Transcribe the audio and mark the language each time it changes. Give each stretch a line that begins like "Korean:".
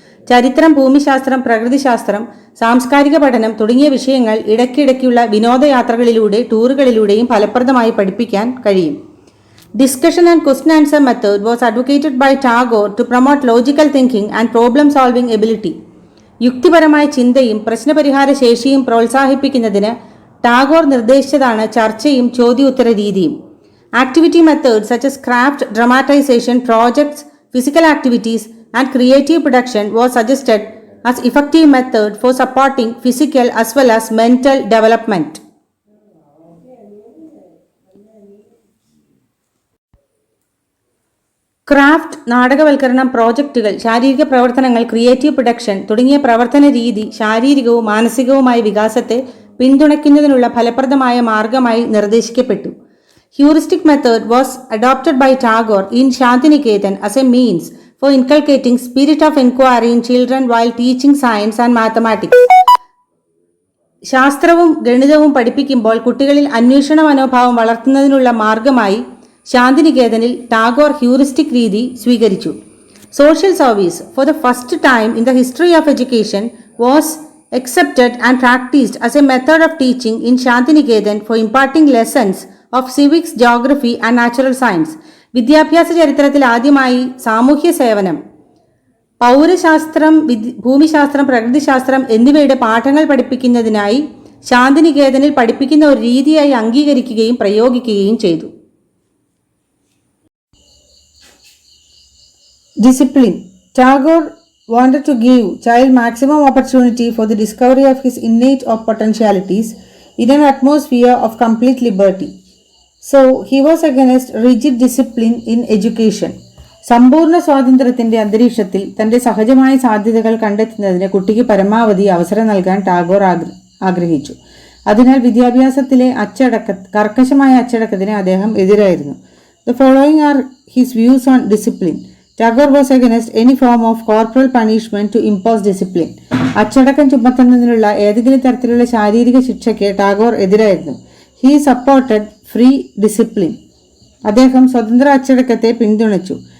Malayalam: ചരിത്രം, ഭൂമിശാസ്ത്രം, പ്രകൃതിശാസ്ത്രം, സാംസ്കാരിക പഠനം തുടങ്ങിയ വിഷയങ്ങൾ ഇടയ്ക്കിടയ്ക്കുള്ള വിനോദയാത്രകളിലൂടെ, ടൂറുകളിലൂടെയും ഫലപ്രദമായി പഠിപ്പിക്കാൻ കഴിയും.
English: Discussion and question answer method was advocated by Tagore to promote logical thinking and problem solving ability.
Malayalam: യുക്തിപരമായ ചിന്തയും പ്രശ്നപരിഹാര ശേഷിയും പ്രോത്സാഹിപ്പിക്കുന്നതിന് ടാഗോർ നിർദ്ദേശിച്ചതാണ് ചർച്ചയും ചോദ്യോത്തര രീതിയും.
English: Activity methods such as craft, dramatization, projects, physical activities, and creative production was suggested as effective method for supporting physical as well as mental development.
Malayalam: Craft, നാടകവൽക്കരണം, പ്രോജക്റ്റുകൾ, ശാരീരിക പ്രവർത്തനങ്ങൾ, creative production തുടങ്ങിയ പ്രവർത്തന രീതി ശാരീരികവും മാനസികവുമായ വികാസത്തെ പിന്തുണയ്ക്കുന്നതിനുള്ള ഫലപ്രദമായ മാർഗമായി നിർദ്ദേശിക്കപ്പെട്ടു.
English: Heuristic method was adopted by Tagore in Shantiniketan as a means for inculcating spirit of inquiry in children while teaching science and mathematics.
Malayalam: ശാസ്ത്രവും ഗണിതവും പഠിപ്പിക്കുമ്പോൾ കുട്ടികളിൽ അന്വേഷണ മനോഭാവം വളർത്തുന്നതിനുള്ള മാർഗമായി ശാന്തിനികേതനിൽ ടാഗോർ ഹ്യൂറിസ്റ്റിക് രീതി സ്വീകരിച്ചു.
English: Social service for the first time in the history of education was accepted and practiced as a method of teaching in Shantiniketan for imparting lessons of civics, geography and natural science.
Malayalam: വിദ്യാഭ്യാസ ചരിത്രത്തിൽ ആദ്യമായി സാമൂഹ്യ സേവനം, പൗരശാസ്ത്രം, ഭൂമിശാസ്ത്രം, പ്രകൃതിശാസ്ത്രം എന്നിവയുടെ പാഠങ്ങൾ പഠിപ്പിക്കുന്നതിനായി ശാന്തിനികേതനിൽ പഠിപ്പിക്കുന്ന ഒരു രീതിയായി അംഗീകരിക്കുകയും പ്രയോഗിക്കുകയും ചെയ്തു.
English: Discipline. Tagore wanted to give child maximum opportunity for the discovery of his innate potentialities in an atmosphere of complete liberty. So, he was against rigid discipline in education.
Malayalam: സമ്പൂർണ്ണ സ്വാതന്ത്ര്യത്തിന്റെ അന്തരീക്ഷത്തിൽ തന്റെ സഹജമായ സാധ്യതകൾ കണ്ടെത്തുന്നതിന് കുട്ടിക്ക് പരമാവധി അവസരം നൽകാൻ ടാഗോർ ആഗ്രഹിച്ചു. അതിനാൽ വിദ്യാഭ്യാസത്തിലെ കർക്കശമായ അച്ചടക്കത്തിന് അദ്ദേഹം എതിരായിരുന്നു.
English: The following are his views on discipline. Tagore was against any form of corporal punishment to impose discipline.
Malayalam: അച്ചടക്കം ചുമത്തുന്നതിനുള്ള ഏതെങ്കിലും തരത്തിലുള്ള ശാരീരിക ശിക്ഷയ്ക്ക് Tagore എതിരായിരുന്നു.
English: He supported free discipline.
Malayalam: അദ്ദേഹം സ്വതന്ത്ര അച്ചടക്കത്തെ പിന്തുണച്ചു.